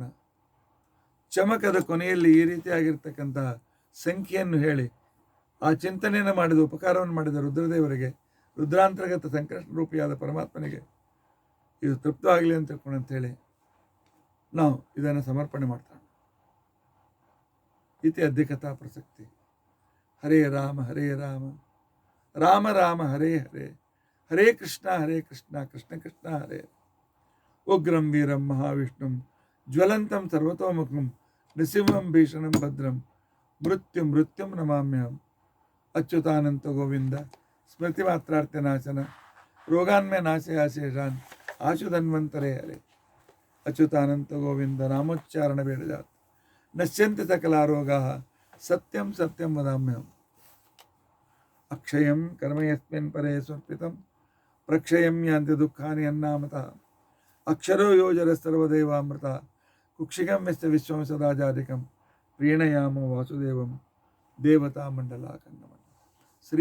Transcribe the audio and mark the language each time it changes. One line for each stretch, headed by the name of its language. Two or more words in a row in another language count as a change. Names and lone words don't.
Kannada: ಚಮಕದ ಕೊನೆಯಲ್ಲಿ ಈ ರೀತಿಯಾಗಿರ್ತಕ್ಕಂಥ ಸಂಖ್ಯೆಯನ್ನು ಹೇಳಿ ಆ ಚಿಂತನೆಯನ್ನು ಮಾಡಿದ ಉಪಕಾರವನ್ನು ಮಾಡಿದ ರುದ್ರದೇವರಿಗೆ, ರುದ್ರಾಂತರ್ಗತ ಸಂಕಷ್ಟ ರೂಪಿಯಾದ ಪರಮಾತ್ಮನಿಗೆ ಇದು ತೃಪ್ತವಾಗಲಿ ಅಂತ ತಿಳ್ಕೊಂಡಂಥೇಳಿ ನಾವು ಇದನ್ನು ಸಮರ್ಪಣೆ ಮಾಡ್ತಾನೆ.
Sanskrit: ಇತಿ ಅಧಿಕತಾ ಪ್ರಸಕ್ತಿ. ಹರೇ ರಾಮ ರಾಮ ರಾಮ ಹರೇ ಹರೇ, ಹರೇ ಕೃಷ್ಣ ಕೃಷ್ಣ ಕೃಷ್ಣ ಹರೇ. ಉಗ್ರಂ ವೀರಂ ಮಹಾವಿಷ್ಣುಂ ಜ್ವಲಂತಂ ಸರ್ವತೋಮುಖಂ ನೃಸಿಂಹಂ ಭೀಷಣಂ ಭದ್ರಂ ಮೃತ್ಯುಂ ನಮಾಮ್ಯಹಂ. ಅಚ್ಯುತಾನಂತ ಗೋವಿಂದ ಸ್ಮೃತಿ ಮಾತ್ರಾರ್ಥ ನಾಶನ ರೋಗಾನ್ಮಯ ನಾಶಯ ಶೇಷಾನ್ ಆಶುಧನ್ವಂತರೇ ಹರೇ. ಅಚ್ಯುತಾನಂತ ಗೋವಿಂದ ನಾಮೋಚ್ಚಾರಣ ಬೇಡಜಾತ್ ನಶ್ಯಂತಿ ಸಕಲಾರೋಗಾಃ ಸತ್ಯಂ ಸತ್ಯಂ ವದಾಮ್ಯಹಂ. ಅಕ್ಷಯಂ ಕರ್ಮ ಯಸ್ಮಿನ್ ಪರೇ ಸ್ವರ್ಪಿತಂ ಪ್ರಕ್ಷಯಂ ಯಾಂತಿ ದುಃಖಾನಿ ಅನ್ನಾಮತಃ. ಅಕ್ಷರೋ ಯೋಜರ ಸರ್ವದೇವಾಮೃತ ಕುಕ್ಷಿಗಂ ಯಸ್ಯ ವಿಶ್ವಂ ಸದಾಜಾಧಿಕಂ ಪ್ರೀಣಯಾಮೋ ವಾಸುದೇವಂ ದೇವತಾ ಮಂಡಲಾಕನ್ನಮಃ.